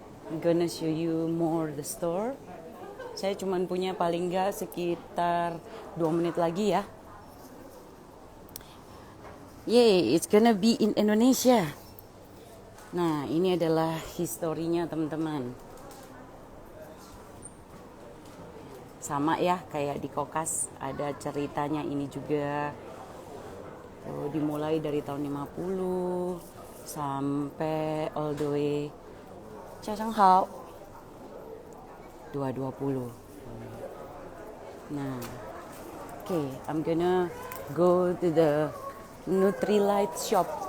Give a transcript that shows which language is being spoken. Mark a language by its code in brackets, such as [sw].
[en] I'm gonna show you more the store. [id] Saya cuma punya paling nggak sekitar 2 menit lagi ya. [en] Yay, it's gonna be in Indonesia. [id] Nah, ini adalah historinya teman-teman. Sama ya, kayak di Kokas ada ceritanya ini juga. Dimulai dari tahun 50 sampai [en] all the way [id] Chashanghao 220. [en] Nah, okay, I'm gonna go to the Nutrilite shop.